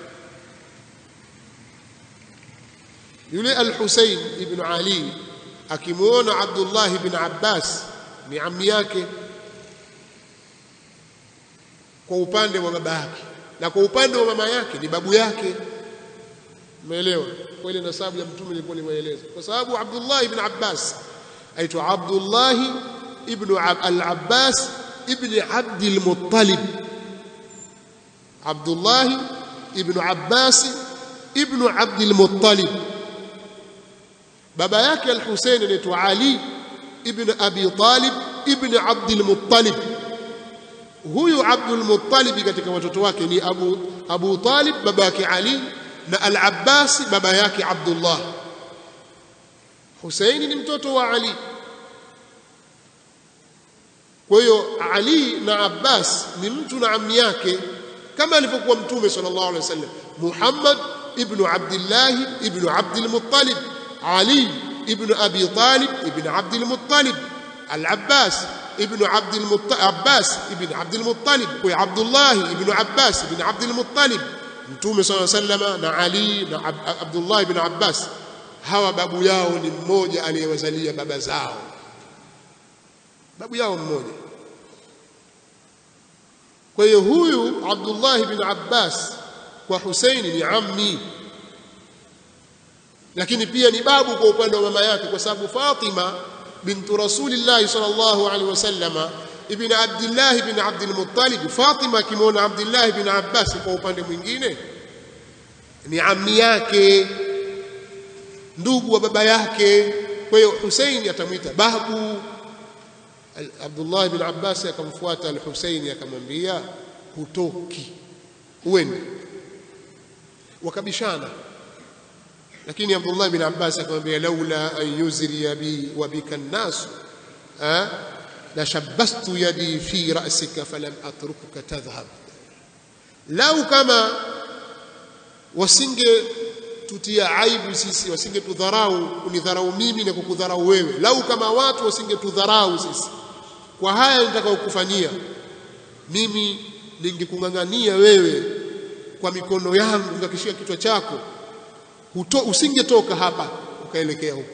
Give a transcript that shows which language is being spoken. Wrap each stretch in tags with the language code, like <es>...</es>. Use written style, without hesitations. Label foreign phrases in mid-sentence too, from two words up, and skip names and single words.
<sw>Yule Al-Husayn ibn Ali akimuona Abdullah ibn Abbas ni ammi yake kwa upande wa baba yake, na kwa upande wa mama yake ni babu yake. Umeelewa? Kwa ile nasabu ya Mtume ilikuwa limeeleza, kwa sababu Abdullah ibn Abbas aitwa Abdullah ibn al-Abbas ibn Abd al-Muttalib. Abdullah ibn Abbas ibn Abd al-Muttalib. baba yake Al-Husayn anaitwa Ali ibn Abi Talib ibn Abd al-Muttalib. Huyu Abd al-Muttalib katika watoto wake ni Abu Talib baba yake Ali na Al-Abbas baba yake Abdullah. Husaini ni mtoto wa Ali. Kwa hiyo Ali na Abbas ni mtu na ammi yake kama alivyokuwa Mtume</sw> <ar>صلى الله عليه وسلم.</ar> <sw>Muhammad ibn Abdullah ibn Abd al-Muttalib, Ali ibn Abi Talib ibn Abd al-Muttalib, Al-Abbas ibn Abd al-Muttalib, Abbas ibn Abd al-Muttalib, kwa Abdullah ibn Abbas ibn Abd al-Muttalib. Mtume</sw> <ar>صلى الله عليه وسلم</ar> <sw>na Ali na Abdullah ibn Abbas hawa babu yao ni mmoja aliyewazalia baba zao, babu yao mmoja. Kwa hiyo huyu Abdullah ibn Abbas kwa Husaini ni ammi, lakini pia ni babu kwa upande wa mama yake, kwa sababu Fatima bintu Rasulillah</sw> <ar>صلى الله عليه وسلم</ar> <sw>ibn Abdullah ibn Abd al-Muttalib, Fatima akimwona Abdullah ibn Abbas kwa upande mwingine ni ammi yake, ndugu wa baba yake. Kwa hiyo Husaini atamwita babu. Abdullah ibn Abbas akamfuata Al-Husaini akamwambia hutoki, uende. Wakabishana lakini Abdullah ibn Abbas akamwambia</sw> <ar>لولا أن يزري بي وبك الناس ل شبثت يدي في رأسك فلم أتركك تذهب,</ar> <sw>lau kama wasinge tutia aibu sisi, wasinge tudharau, kunidharau mimi na kukudharau wewe, lau kama watu wasinge tudharau sisi kwa haya nitakayokufanyia mimi, ningekungangania wewe kwa mikono yangu, ngakishia kichwa chako, usingetoka hapa ukaelekea huko.</sw>